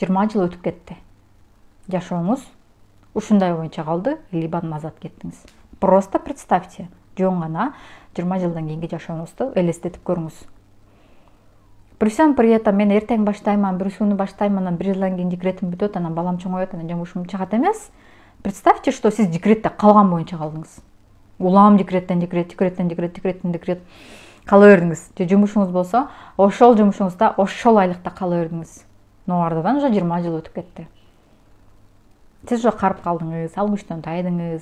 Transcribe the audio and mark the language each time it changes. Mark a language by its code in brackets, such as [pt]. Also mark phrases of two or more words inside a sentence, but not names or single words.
[ky] 20 жыл өтүп кетти. Жашооңуз ушундай боюнча калды, [ru] либо назад кеттиңиз. Просто представьте, [ky] жөн гана 20 жылдан кийинки жашооңузду элестетип көрүңүз. [ru] При всем при этом [ky] мен эртең баштайман, бирсүүнү баштайман, анан 1 жылдан кийин декретим бүтөт, анан балам чоңойот, анан жумушум чыгат эмес. [ru] Представьте, что [ky] сиз декретте калган боюнча калдыңыз. Улам декреттен декрет кала бердиңиз. Же жумушуңуз болсо, ошол жумушуңузда, ошол айлыкта кала бердиңиз. Но артынан уже 20 жыл өтүп кетти. Сиз уже карып калдыңыз, ал күчтөн тайдыңыз.